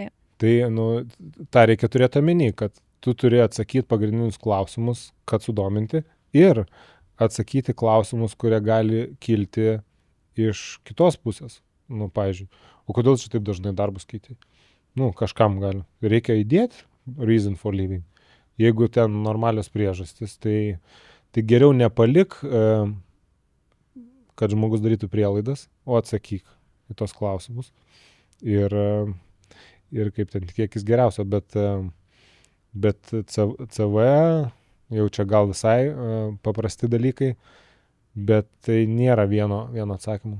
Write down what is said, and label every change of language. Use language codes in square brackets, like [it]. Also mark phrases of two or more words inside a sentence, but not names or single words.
[lt] Tai, tą reikia turėti omeny, kad tu turi atsakyti pagrindinius klausimus, kad sudominti, ir atsakyti klausimus, kurie gali kilti iš kitos pusės. Pavyzdžiui, o kodėl čia taip dažnai darbus keiti? Kažkam gali. Reikia įdėti [en] reason for living. [lt] Jeigu ten normalios priežastys, tai geriau nepalik, kad žmogus darytų prielaidas, o atsakyk į tos klausimus. Ir kaip ten tikėkis geriausio, bet CV jau čia gal visai paprasti dalykai, bet tai nėra vieno atsakymo.